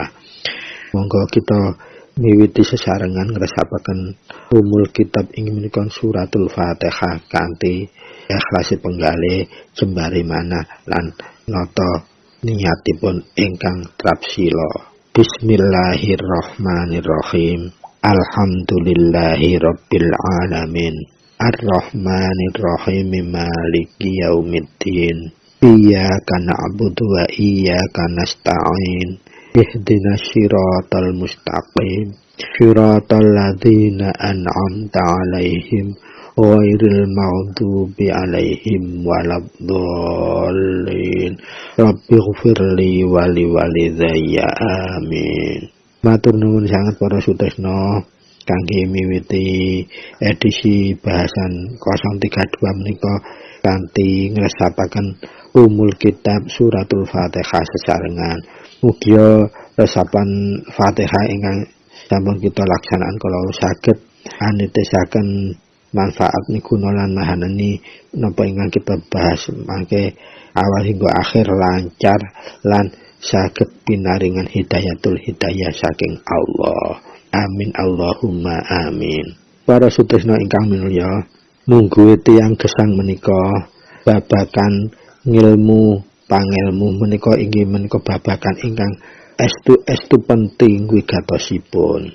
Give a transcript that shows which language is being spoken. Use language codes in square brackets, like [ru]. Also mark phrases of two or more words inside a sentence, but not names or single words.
[jv] Monggo kita miwiti sesarengan ngresapaken [ar] أم الكتاب [jv] ing menika Suratul Fatihah kanthi ikhlas penggalih jembare manah lan nata niatipun ingkang trapsila. [ar] بسم الله الرحمن الرحيم. الحمد لله رب العالمين. الرحمن الرحيم مالك يوم الدين. إياك نعبد وإياك نستعين. اهدنا الصراط المستقيم. صراط الذين أنعمت عليهم غير المغضوب عليهم ولا الضالين. رب اغفر لي ولوالدي آمين. [jv] Matur nuwun sanget para sutresna kangge miwiti [id] edisi bahasan [jv] 032 menika kanthi ngresapaken [ar] أم الكتاب [jv] Suratul Fatihah sesarengan. Mugia resapan Fatihah ingkang sampun kita laksanaan kala saged anitesaken manfaat miguna lan mahanani napa ingkang kita bahas mangke [id] awal hingga akhir [jv] lancar lan saged pinaringan [ar] هداية الهداية [jv] saking Allah. [ar] آمين اللهم آمين. [jv] Para sutresna ingkang minulya, mungguhe tiyang gesang menika babakan ngilmu pangelmu menika inggih menika babakan ingkang estu penting wigatosipun.